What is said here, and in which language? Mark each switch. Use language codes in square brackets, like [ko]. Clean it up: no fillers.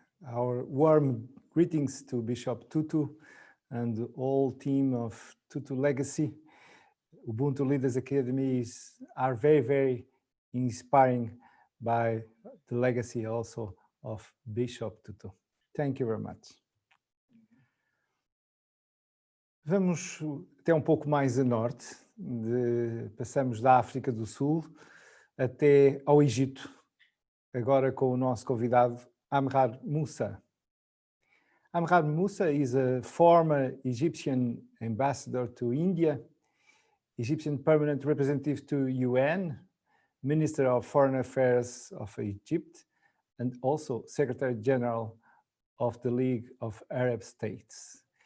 [en] Our warm greetings to Bishop Tutu and the whole team of Tutu Legacy. Ubuntu Leaders Academy are very, very inspiring by the legacy also of Bishop Tutu. Thank you very much. [pt] Vamos até pouco mais a norte, passamos da África do Sul até ao Egito, agora com o nosso convidado Amrad Moussa. [en] Amrad Moussa is a former Egyptian ambassador to India, Egyptian permanent representative to UN, Minister of Foreign Affairs of Egypt, and also Secretary General of the League of Arab States.